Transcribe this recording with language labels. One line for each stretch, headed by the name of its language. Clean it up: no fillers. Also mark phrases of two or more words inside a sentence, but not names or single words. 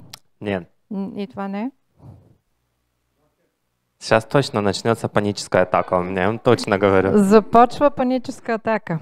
Russian: Нет.
Bulgarian: и това не е.
Russian: Сейчас точно начнется паническая атака у меня, я вам точно говорю.
Bulgarian: Започва паническа атака.